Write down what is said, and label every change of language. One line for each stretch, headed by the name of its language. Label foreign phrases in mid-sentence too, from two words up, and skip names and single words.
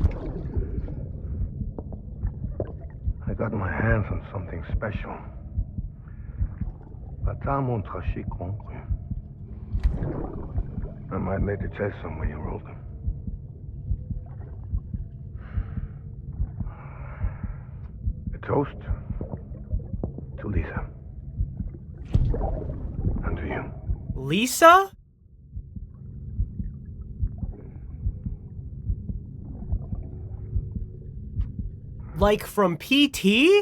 English: I got my hands on something special. Pata mon traché concru. I might later test some when you roll them. A toast to Lisa. And to you. Lisa? Like from PT?